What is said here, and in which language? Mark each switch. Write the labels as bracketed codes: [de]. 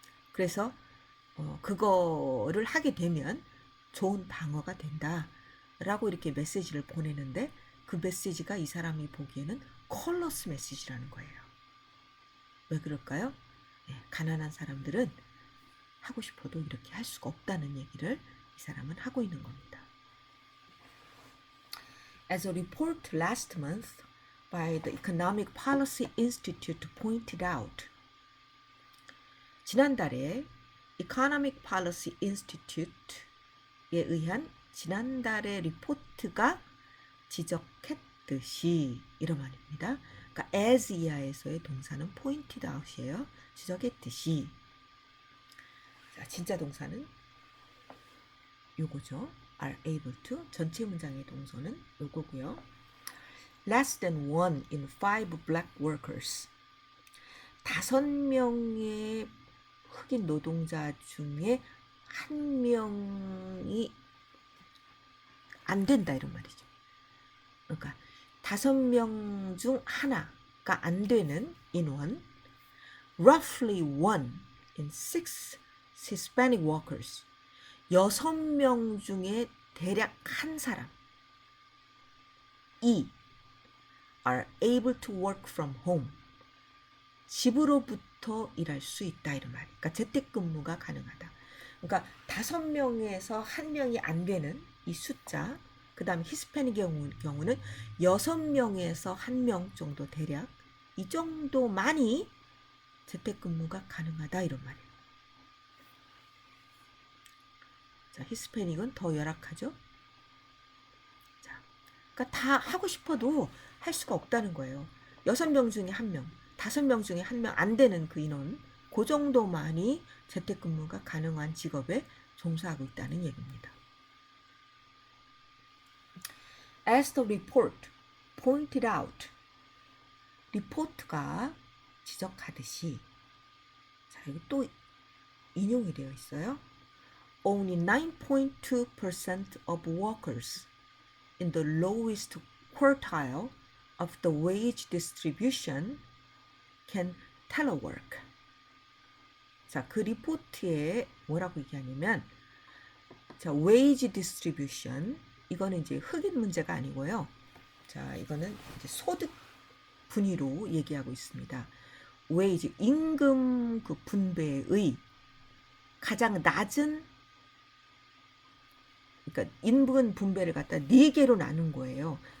[ko] 그래서 그거를 하게 되면 좋은 방어가 된다라고 이렇게 메시지를 보내는데 그 메시지가 이 사람이 보기에는 컬러스 메시지라는 거예요. 왜 그럴까요? 가난한 사람들은 하고 싶어도 이렇게 할 수가 없다는 얘기를 이 사람은 하고 있는 겁니다. [en] As a report last month by the Economic Policy Institute pointed out, [ko] 지난달에 Economic Policy Institute에 의한 지난달의 리포트가 지적했듯이 이런 말입니다. 그러니까 as 이하에서의 동사는 [en] pointed out [ko] 이에요. 지적했듯이. 자, 진짜 동사는 요거죠. [en] are able to. [ko] 전체 문장의 동사는 요거고요. [en] Less than 1 in 5 black workers. [ko] 5명의 흑인 노동자 중에 1명이 안 된다 이런 말이죠. 그러니까 5명 중 하나가 안 되는 인원. [en] Roughly 1 in 6 Hispanic workers. [ko] 6명 중에 대략 한 사람이 [en] are able to work from home. [ko] 집으로부터 일할 수 있다 이런 말이에요. 그러니까 재택근무가 가능하다. 그러니까 5명에서 1명이 안 되는 이 숫자, 그 다음에 히스패닉 경우는 6명에서 1명 정도 대략 이 정도만이 재택근무가 가능하다 이런 말이에요. 자, 히스패닉은 더 열악하죠. 자, 그러니까 다 하고 싶어도 할 수가 없다는 거예요. 6명 중에 1명, 5명 중에 1명 안 되는 그 인원, 그 정도만이 재택근무가 가능한 직업에 종사하고 있다는 얘기입니다. [en] As the report pointed out, [ko] 리포트가 지적하듯이, 자, 여기 또 인용이 되어 있어요. [en] Only 9.2% of workers in the lowest quartile of the wage distribution can telework. [ko] 자, 그 리포트에 뭐라고 얘기하냐면, 자, wage distribution, 이거는 이제 흑인 문제가 아니고요. 자, 이거는 이제 소득 분위로 얘기하고 있습니다. wage, 임금 그 분배의 가장 낮은, 그러니까 임금 분배를 갖다 4개로 나눈 거예요.